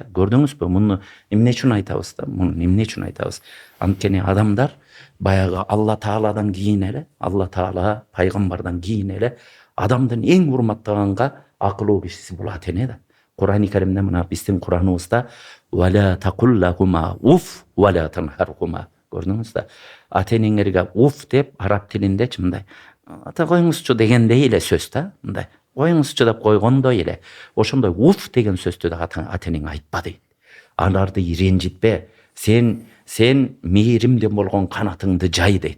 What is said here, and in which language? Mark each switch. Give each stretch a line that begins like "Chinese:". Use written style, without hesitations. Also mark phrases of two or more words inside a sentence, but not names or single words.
Kyrgyz: Көрдүңүзбү? Муну эмне үчүн айтабыз да? Муну эмне үчүн айтабыз? Анткени адамдар баягы Алла Тааладан кийин эле, Алла Таала пайгамбардан кийин эле адамдын эң урматтаганга акылуу кишиси бул ата эне да. Кур'ан-ы Каримде мына биздин Кураныбызда
Arabic: ولا تقل لهما أف ولا تنهرهما.
Kyrgyz: Көрдүңүз да? Ата энеңерге уф деп араб тилиндечи мындай ата коюңузчу дегендей эле сөз да. Мындай коюңузчу деп койгондой эле. Ошондой уф деген сөздү да ата энең айтпа дейт. Аларды ренжитпе. Сен мээримден болгон канатыңды жай дейт.